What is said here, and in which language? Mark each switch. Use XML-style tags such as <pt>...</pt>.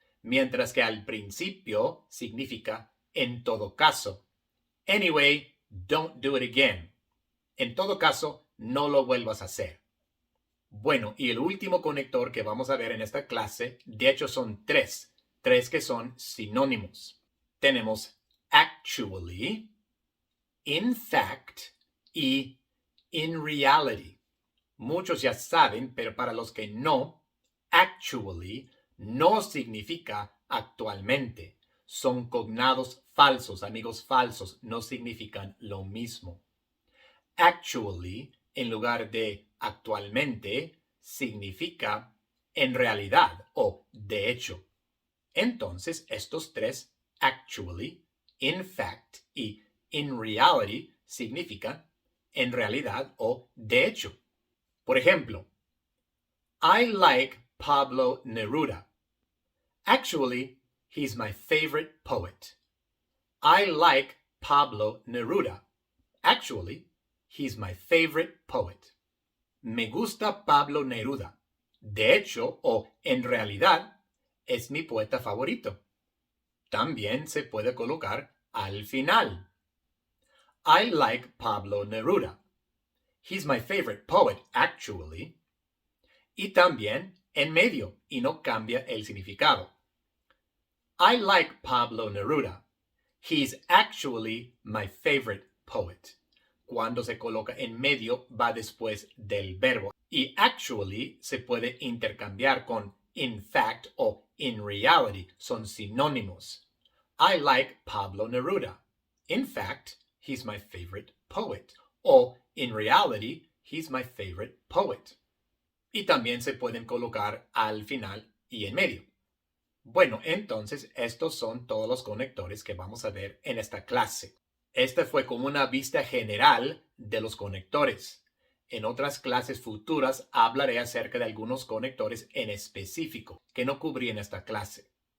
<es>Mientras que al principio significa en todo caso.</es> <en>Anyway, don't do it again.</en> <es>En todo caso, no lo vuelvas a hacer. Bueno, y el último conector que vamos a ver en esta clase, de hecho son tres que son sinónimos. Tenemos actually, in fact y in reality. Muchos ya saben, pero para los que no, actually no significa actualmente. Son cognados falsos, amigos falsos, no significan lo mismo. Actually, en lugar de actualmente, significa en realidad o de hecho. Entonces, estos tres, actually, in fact y in reality, significan en realidad o de hecho. Por ejemplo,</es> <en>I like Pablo Neruda. Actually, he's my favorite poet. I like Pablo Neruda. Actually, he's my favorite poet.</en> <es>Me gusta Pablo Neruda. De hecho, o en realidad, es mi poeta favorito. También se puede colocar al final.</es> <en>I like Pablo Neruda. He's my favorite poet, actually.</en> <es>Y también en medio, y no cambia el significado.</es> <en>I like Pablo Neruda. He's actually my favorite poet.</en> <es>Cuando se coloca en medio, va después del verbo. Y actually se puede intercambiar con in fact o in reality. Son sinónimos.</es> <en>I like Pablo Neruda. In fact, he's my favorite poet.</en> <es>O</es> <en>in reality, he's my favorite poet.</en> <es>Y también se pueden colocar al final y en medio. Bueno, entonces estos son todos los conectores que vamos a ver en esta clase. Esta fue como una vista general de los conectores. En otras clases futuras hablaré acerca de algunos conectores en específico que no cubrí en esta clase.</es>